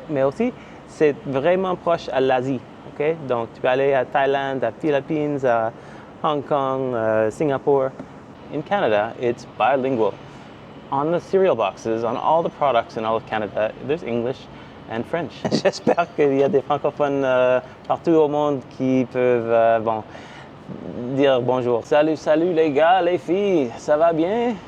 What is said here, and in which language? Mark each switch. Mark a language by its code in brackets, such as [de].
[fr] Mais aussi, c'est vraiment proche à l'Asie, ok? Donc tu peux aller à Thaïlande, à Philippines, à Hong Kong, Singapore. [en] In Canada, it's bilingual. On the cereal boxes, on all the products in all of Canada, there's English and French. [fr] J'espère qu'il y a des francophones partout au monde qui peuvent dire bonjour. Salut, salut les gars, les filles, ça va bien?